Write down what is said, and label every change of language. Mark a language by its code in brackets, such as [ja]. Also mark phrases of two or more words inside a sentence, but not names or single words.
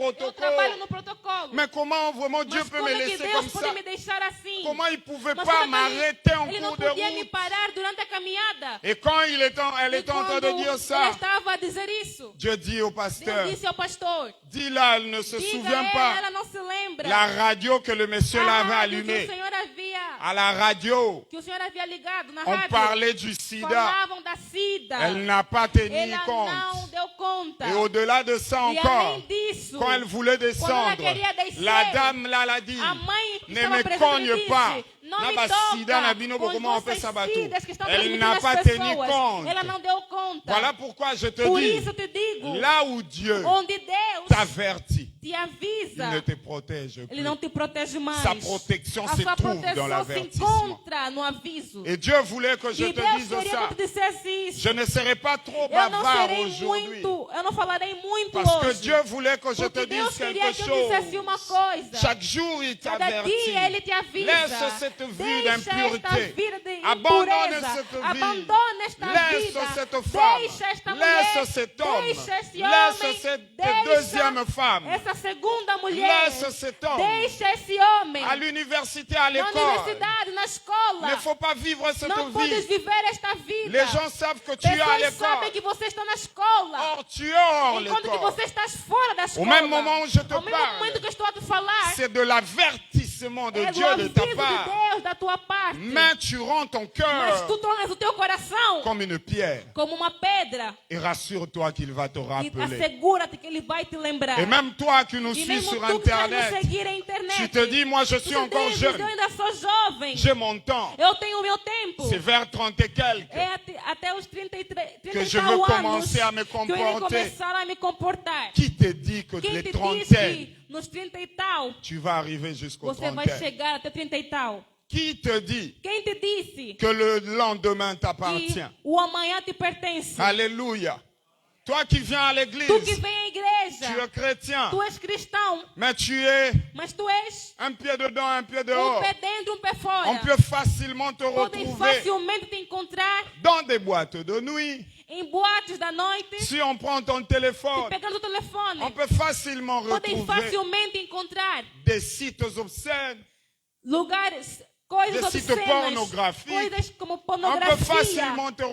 [pt] Eu trabalho [fr] protocole. [pt] no protocolo. [fr] Mais comment vraiment Dieu [pt] Mas [fr] peut [pt] como [fr] me [pt] é que [fr] laisser [pt] Deus [fr] comme [pt] pode [fr] ça? [pt] me deixar assim? [fr] Comment il ne pouvait [pt] Mas [fr] pas [pt] como é que [fr] m'arrêter en [pt] ele não [fr] cours de [pt] podia me [fr] route? [pt] parar durante a caminhada? [fr] Et quand elle [pt] E [fr] était en train de [pt] quando [fr] dire [pt] ela [fr] ça, [pt] estava a dizer isso, [fr] Dieu dit au [pt] Deus [fr] pasteur, [pt] disse ao pastor, [fr] dis-là, elle ne se [pt] diga [fr] souvient [pt] a [fr] pas [pt] ela não se lembra [fr] la radio que le monsieur [pt] a [fr] l'avait [pt] rádio que o [fr] allumée. [pt] Senhor havia [fr] à la radio, [pt] que o Senhor havia ligado na [fr] on [pt] rádio, [fr] parlait du sida. [pt] falavam da SIDA. [fr] Elle n'a pas tenu [pt] Ela não [fr] compte. [pt] deu conta. [fr] Et au-delà de ça [pt] E [fr] encore, [pt] além disso, [fr] quand elle voulait descendre, [pt] queria descer, [fr] la dame là l'a dit, [pt] a mãe que [fr] ne [pt] estava [fr] me [pt] presente [fr] cogne [pt] disse, [fr] pas. [pt] não [ln] Na [pt] me [ln] ba [pt] toca [ln] sida na bino [pt] com [fr] comment on fait [pt] vossas [ln] ça batou. [pt] sidas que estão [fr] Elle [pt] transmitindo [fr] n'a [pt] às [fr] pas tenu [pt] pessoas. [fr] compte. [pt] Ela não deu conta. [fr] Voilà pourquoi je te [pt] Por [fr] dis, [pt] isso te digo, [fr] là où Dieu [pt] onde Deus [fr] t'avertit, [pt] te avisa, [fr] il ne te protège [pt] Ele [fr] plus. [pt] não te protege mais. [fr] Sa protection [pt] A [fr] se [pt] sua [fr] trouve dans [pt] proteção se [fr] l'avertissement. [pt] encontra no aviso. [fr] Et Dieu voulait que je [pt] E [fr] te [pt] Deus [fr] dise [pt] queria [fr] ça. [pt] que tu dissesse isso. [fr] Je ne serai pas trop [pt] Eu não [fr] bavard [pt] serei [fr] aujourd'hui. [pt] muito, eu não falarei muito [fr] Parce que [pt] hoje. [fr] Dieu voulait que je te [pt] Porque [fr] dise [pt] Deus queria [fr] quelque [pt] que eu dissesse uma [fr] chose. [pt] coisa. [fr] Chaque jour, il [pt] Cada [fr] t'avertit. [pt] dia Ele te avisa. [fr] Laisse cette vie [pt] Deixa esta [fr] d'impureté. [pt] vida de [fr] Abandonne [pt] impureza. [fr] cette vie. [pt] Abandona esta [fr] Laisse [pt] vida. [fr] cette femme. [pt] Deixa esta [fr] Laisse [pt] mulher. [fr] cet homme. [pt] Deixa esse [fr] Laisse [pt] homem. [fr] cette [pt] Deixa [fr] deuxième femme. [pt] essa segunda mulher. [fr] Laisse cet homme. [pt] Deixa esse homem. [fr] À l'université, à [pt] Na [fr] l'école. [pt] universidade, na [fr] Il [pt] escola. [fr] ne faut pas vivre cette [pt] Não podes [fr] vie. [pt] viver esta vida. [fr] Les gens savent que tu es à [pt] Pessoas sabem [fr] l'école. [pt] que você está na escola. [fr] Or, tu es hors [pt] Enquanto que [fr] l'école. [pt] você está fora da escola. [fr] Au même moment où je te [pt] Ao mesmo [fr] parle, [pt] momento que eu estou a te falar. [fr] c'est de l'avertissement de [pt] É do [fr] Dieu de [pt] aviso [fr] ta [pt] de [fr] part. [pt] Deus da tua parte. [fr] Mais tu rends ton [pt] Mas [fr] cœur [pt] tu tornas o teu coração [fr] comme une pierre. [pt] como uma pedra. [fr] Et rassure-toi qu'il va te [pt] E [fr] rappeler. [pt] assegura-te que Ele vai te lembrar. [fr] Et même toi qui nous [pt] E [fr] suis [pt] mesmo [fr] sur [pt] tu que quer nos [fr] Internet, [pt] seguir na internet. [fr] tu te dis, moi je [pt] tu [fr] suis [pt] te [fr] encore [pt] dizes, eu [fr] jeune. [pt] ainda sou jovem. [fr] J'ai mon temps. [pt] Eu tenho o meu tempo. [fr] C'est vers 30 et quelques. [pt] É até os 33, 30 [fr] Que [pt] e [fr] je [pt] tal [fr] veux [pt] anos [fr] commencer à me [pt] que eu irei [fr] comporter. [pt] começar a me comportar. [fr] Qui te dit que [pt] Quem [fr] les [pt] te disse [fr] trentaines, [pt] que nos 30 e tal [fr] tu vas arriver jusqu'aux [pt] você vai [fr] trentaines? [pt] chegar até 30 e tal? [fr] Qui te dit [pt] Quem te disse [fr] que le lendemain [pt] que [fr] t'appartient? [pt] o amanhã te pertence? [fr] Alléluia. Toi qui viens à [pt] Tu que [fr] l'église, [pt] vem à [fr] tu [pt] igreja, [fr] es chrétien, [pt] tu és cristão, [fr] mais tu es [pt] mas tu és [fr] un pied dedans, un pied dehors. [pt] pé dentro, pé fora. [fr] On peut facilement te [pt] Podem [fr] retrouver [pt] facilmente te encontrar [fr] dans des boîtes de nuit. [pt] em boates da noite, [fr] Si on prend ton téléphone, [pt] pegando o telefone. [fr] on peut facilement [pt] Podem [fr] retrouver [pt] facilmente encontrar [fr] des sites obscènes, [pt] lugares, coisas [fr] des sites [pt] obscenas, [fr] pornographiques. [pt] coisas como [fr] On peut [pt] pornografia. [fr] facilement te